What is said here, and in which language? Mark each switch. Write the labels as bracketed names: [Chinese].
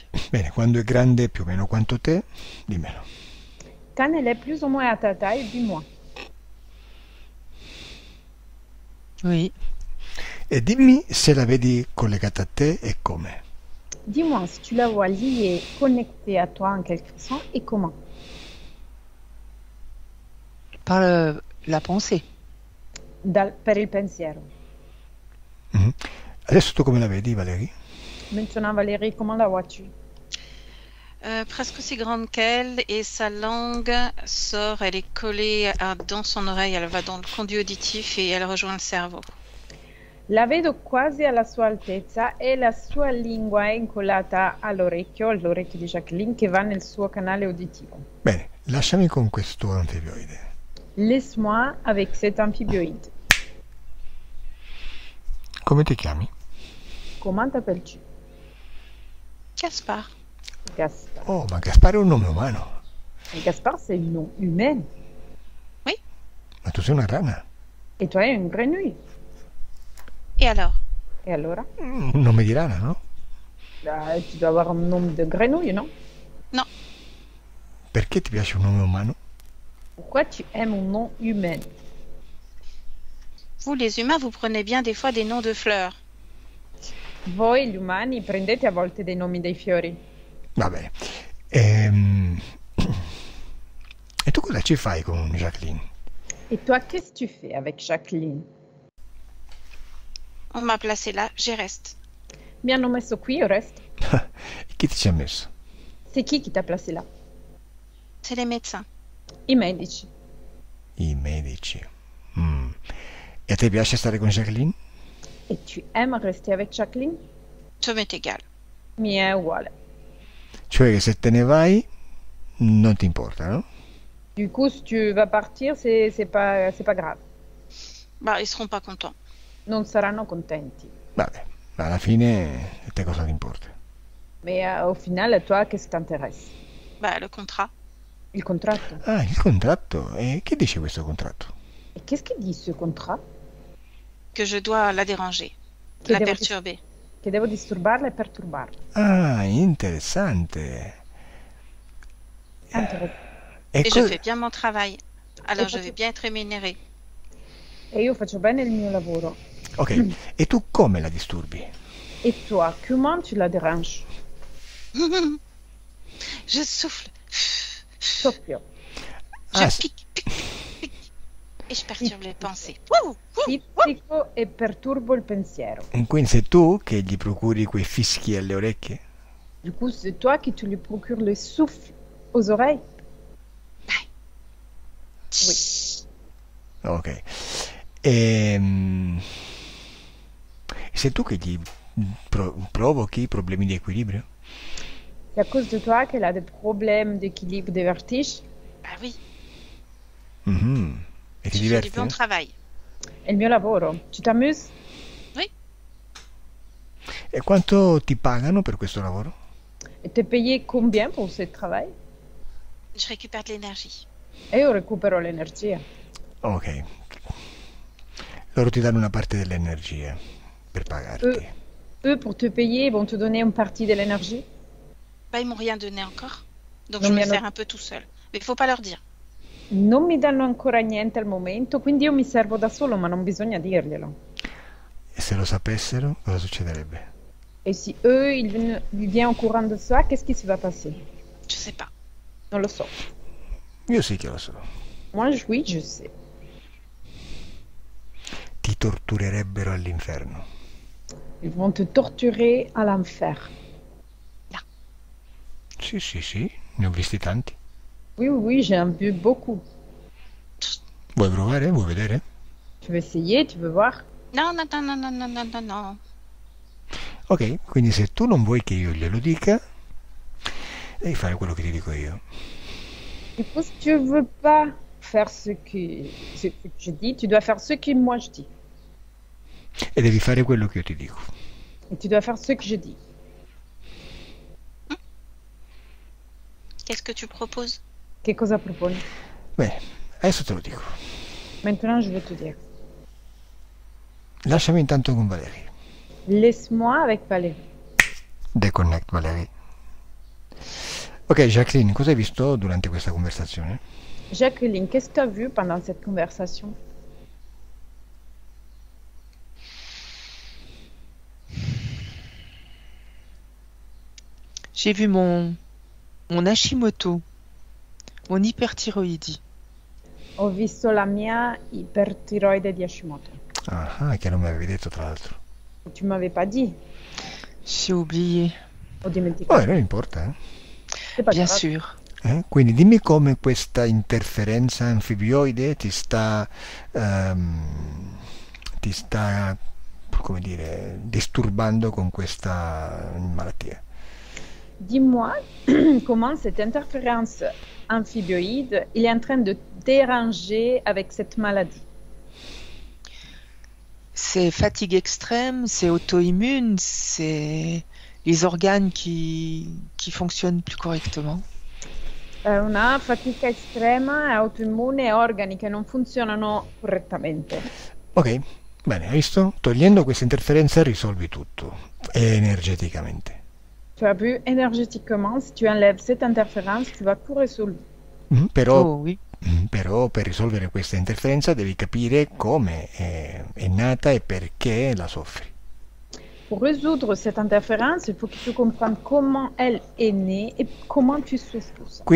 [Italian] Bene, quando è grande più o meno quanto te, dimmelo. [French] Quand elle est plus ou moins à ta taille, dis-moi. Oui. [Italian] E dimmi se la vedi collegata a te e come. [French] Dis-moi si tu la vois liée, connectée à toi en quelque sorte et comment. Par la pensée. [Italian] Per il pensiero. Adesso tu come la vedi, Valérie? [French] Maintenant, Valérie, comment la vois-tu? Presque aussi grande qu'elle et sa langue sort, elle est collée dans son oreille, elle va dans le conduit auditif et elle rejoint le cerveau. [Italian] La vedo quasi alla sua altezza e la sua lingua è incollata all'orecchio di Jacqueline che va nel suo canale uditivo. Bene, lasciami con questo anfibioide. [French] Laisse-moi avec cet amphibioïde. [Italian] Come ti chiami? [French] Comment t'appelles-tu? Gaspard. Gaspard. [Italian] Oh, ma Gaspare è un nome umano. [French] Et Gaspard, c'est un nom humain. [Italian] Ma tu sei una rana. [French] Et toi, une grenouille. Et alors? Et alors? [Italian] Un nome di rana, no? [French] Tu dois avoir un nom de grenouille, non? Non. [Italian] Perché ti piace un nome umano? [French] Pourquoi tu aimes un nom humain? Vous, les humains, vous prenez bien des fois des noms de fleurs. [Italian] Voi, gli umani, prendete a volte dei nomi dei fiori. Va bene. E tu cosa ci fai con Jacqueline? [French] Et toi, qu'est-ce que tu fais avec Jacqueline? On m'a placé là, j'y reste. [Italian] Mi hanno messo qui, io resto. Chi ti ci ha messo? [French] C'est qui t'a placé là? C'est les médecins. [Italian] I medici. I medici. E a te piace stare con Jacqueline? [French] Et tu aimes rester avec Jacqueline? Ça m'est égal. [Italian] Mi è uguale. Cioè che se te ne vai non ti importa, no? [French] Du coup, si tu vas partir, c'est pas grave. Bah, ils seront pas contents. [Italian] Non saranno contenti. Vabbè, alla fine a te cosa ti importa? [French] Mais au final, à toi, qu'est-ce qui t'intéresse? Bah, le contrat. [Italian] Il contratto. Ah, il contratto. E che dice questo contratto? [French] Et qu'est-ce qu'il dit ce contrat? Que je dois la déranger, [Italian] Che la devo, [French] perturber. [Italian] che devo disturbarla e perturbarla. Ah, interessante. Interessante. E [French] Et je fais bien mon travail. Alors, Et je vais bien être rémunérée. [Italian] E io faccio bene il mio lavoro. Ok, e tu come la disturbi? [French] Et toi, comment tu la déranges? Je souffle. [Italian] Soffio. [French] Je Ah, pique, pique, pique. Et je perturbe les pensées. [Italian] Pizzico e perturbo il pensiero. quindi sei tu che gli procuri quei fischi alle orecchie? [French] Du coup, c'est toi qui tu lui procures le souffle aux oreilles? Oui. Ok. [Italian] Sei tu che gli provochi problemi di equilibrio? [French] C'est à cause de toi qu'elle a des problèmes d'équilibre, des vertiges. Bah oui, [Italian] Mhm. E ti [French] je fais du [Italian] diverti? [French] bon travail. [Italian] È il mio lavoro. [French] Tu t'amuses? Oui, [Italian] E quanto ti pagano per questo lavoro? [French] Et t'es payé combien pour ce travail? je récupère de l'énergie. [Italian] E io recupero l'energia. Ok. Loro ti danno una parte dell'energia per pagarti. [French] Eux, pour te payer, vont te donner une partie de l'énergie. Bah, ils m'ont rien donné encore. Donc, [Italian] Non, [French] je [Italian] mi [French] me [Italian] hanno- [French] sers un peu tout seul. Mais il faut pas leur dire. [Italian] Non mi danno ancora niente al momento, quindi io mi servo da solo, ma non bisogna dirglielo. E se lo sapessero, cosa succederebbe? [French] Et si eux, ils viennent au courant de ça, qu'est-ce qui se va passer? Je sais pas. [Italian] Non lo so. Io sì che lo so. [French] Moi, oui, je sais. [Italian] Ti torturerebbero all'inferno. [French] Ils vont te torturer à l'enfer. [Italian] Sì, sì, sì, ne ho visti tanti. [French] Oui, oui, oui, j'ai en vu beaucoup. [Italian] Vuoi provare? Vuoi vedere? [French] Tu veux essayer, tu veux voir? [Italian] Non, non, non, non, non, non, non, non, non. Ok, quindi se tu non vuoi che io glielo dica, devi fare quello che ti dico io. [French] Du coup, si tu veux pas faire ce que je dis, tu dois faire ce que moi je dis. [Italian] E devi fare quello che io ti dico. [French] Et tu dois faire ce que je dis. Qu'est-ce que tu proposes? [Italian] Che cosa proponi? Bene, adesso te lo dico. [French] Maintenant, je vais te dire. [Italian] Lasciami intanto con Valerie. [French] Laisse-moi avec Valérie. [English] Deconnect Valerie. [Italian] Ok, Jacqueline, cosa hai visto durante questa conversazione? [French] Jacqueline, qu'est-ce que tu as vu pendant cette conversation? J'ai vu mon Hashimoto, mon hyperthyroïdie. [Italian] Ho visto la mia ipertiroide di Hashimoto. Ah, che non mi avevi detto tra l'altro. [French] Et tu m'avais pas dit. J'ai oublié, [Italian] Ho dimenticato. Non importa, [French] C'est pas bien grave. sûr. [Italian] Quindi dimmi come questa interferenza anfibioide ti sta, come dire, disturbando con questa malattia. [French] Dis-moi comment cette interférence amphibioïde il est en train de déranger avec cette maladie. C'est fatigue extrême, c'est auto-immune, c'est les organes qui fonctionnent plus correctement. [Italian] È una fatica estrema, è autoimmune e organi che non funzionano correttamente. Ok, bene, hai visto? Togliendo questa interferenza risolvi tutto, energeticamente. [French] Tu as vu énergétiquement, si tu enlèves cette interférence, tu vas tout résoudre. [Italian] Però, [French] Oh oui. [Italian] però per risolvere questa interferenza devi capire come è nata e perché la soffri. [French] Pour résoudre cette interférence, il faut que tu comprennes comment elle est née et comment tu souffres tout ça.